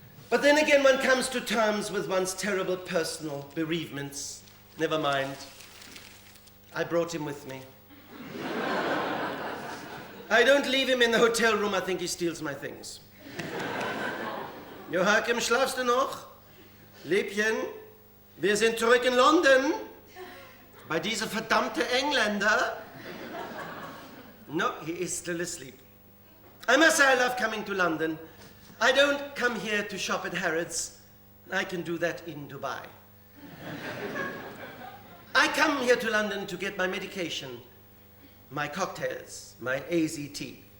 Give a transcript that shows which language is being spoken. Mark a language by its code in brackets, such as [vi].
[en] But then again, one comes to terms with one's terrible personal bereavements. Never mind. I brought him with me. I don't leave him in the hotel room. I think he steals my things. [de] Joachim, schlafst du noch? Liebchen, wir sind zurück in London. Bei dieser verdammte Engländer. [en] No, he is still asleep. I must say I love coming to London. I don't come here to shop at Harrods. I can do that in Dubai. I come here to London to get my medication, my cocktails, my AZT.